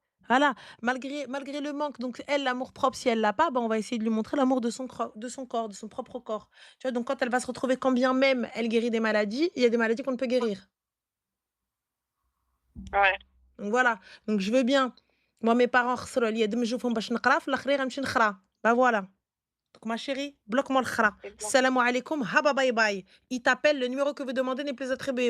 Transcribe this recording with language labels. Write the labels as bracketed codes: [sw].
[fr] Voilà, malgré le manque, donc elle, l'amour propre, si elle l'a pas, bah, on va essayer de lui montrer l'amour de son corps, de son propre corps. Tu vois, donc quand elle va se retrouver, quand bien même elle guérit des maladies, il y a des maladies qu'on ne peut guérir. Ouais. Donc voilà, donc je veux bien. Moi, mes parents, [ar] خسروا عليا دم نشوفهم باش نقرا، في الآخرين غنمشي نخرا. [fr] Bah voilà. Donc ma chérie, bloque-moi le khra. C'est bon. Salam alaikum, haba bye bye. Il t'appelle, le numéro que vous demandez n'est plus attribué.